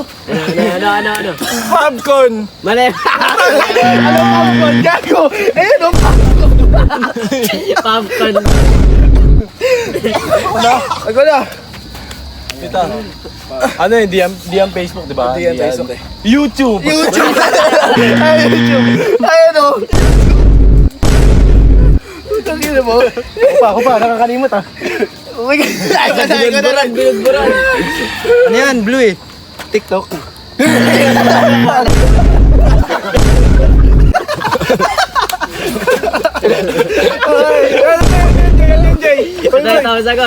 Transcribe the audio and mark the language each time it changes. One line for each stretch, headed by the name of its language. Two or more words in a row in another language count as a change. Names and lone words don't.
Filipino: Ano? Popcorn! Mali. Ano popcorn? Gago! Ayun o! Popcorn. Ako na! Ito. Ano yun? DM Facebook, di ba? DM Facebook eh. YouTube. YouTube! Ay, YouTube! Ayun o! Tangin na mo. Ako pa, nakakalimot ah.
English: Oh my God.
Filipino: Binudburan, binudburan. Ano yan? Blue eh. TikTok. Ito yung tamang sagot.